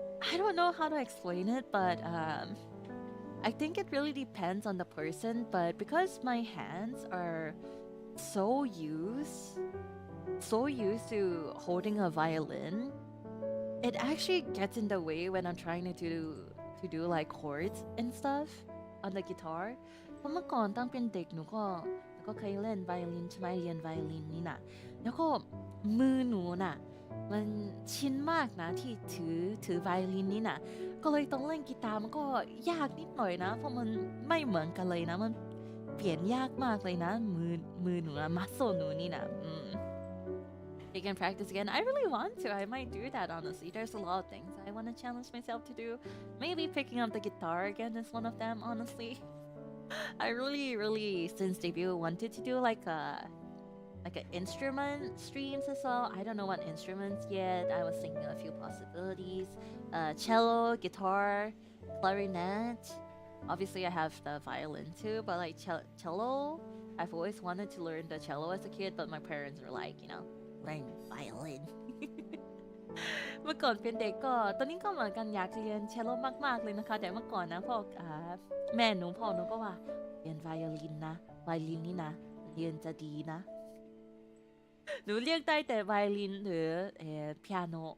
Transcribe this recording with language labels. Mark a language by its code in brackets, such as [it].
[en] I don't know how to explain it, but I think it really depends on the person. But because my hands are so used to holding a violin, it actually gets in the way when I'm trying to do like chords and stuff on the guitar. [th] เพราะเมื่อก่อนตั้งเป็นเด็กหนูก็เคยเล่นไวโอลินใช่ไหมเรียนไวโอลินนี่นะแล้วก็มือหนูน่ะมันชินมากนะที่ถือไวโอลินนี่นะก็เลยต้องเล่นกีตาร์มันก็ยากนิดหน่อยนะเพราะมันไม่เหมือนกันเลยนะมันเปลี่ยนยากมากเลยนะมือหนูนะมัสโซหนูนี่นะ [en] You can practice again. I really want to. I might do that honestly. There's a lot of things I want to challenge myself to do. Maybe picking up the guitar again is one of them, honestly. I really since debut wanted to do like a instrument streams as well. I don't know what instruments yet. I was thinking of a few possibilities. Cello, guitar, clarinet. Obviously I have the violin too, but like cello, I've always wanted to learn the cello as a kid, but my parents were like, learn violin [th] เมื่อก่อนเป็นเด็กก็ตอนนี้ก็เหมือนกันอยากเรียนเชลโลมากๆเลยนะคะแต่เมื่อก่อนนะพ่อแม่หนูพ่อหนูก็ว่าเรียนไวโอลินนะไวโอลินนี่นะเรียนจะดีนะหนูเรียกได้แต่ไวโอลินหรือเปียโน